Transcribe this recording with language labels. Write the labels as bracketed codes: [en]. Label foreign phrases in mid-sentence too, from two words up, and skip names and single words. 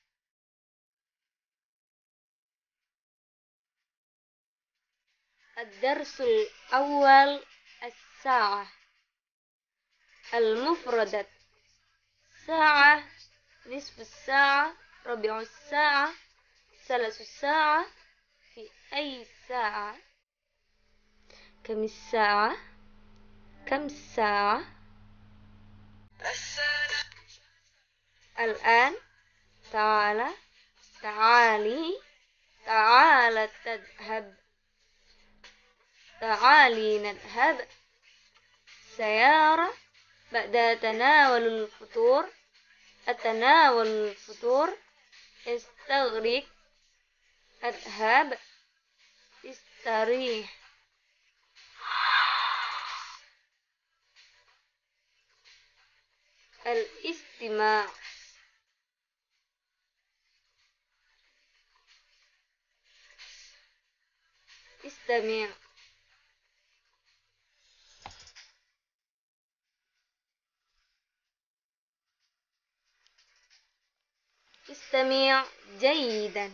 [ar] الدرس الأول الساعة. المفردات. ساعة، نصف ساعة، ربع ساعة, ثلث ساعة، في أي ساعة، خمس ساعة، كم ساعة. الآن، تعال، تعالي، تعال تذهب، تعالي نذهب، سيارة، بعد تناول الفطور، أتناول الفطور، استغرب، اذهب، استرح. الاستماع. استمع. استمع جيدا.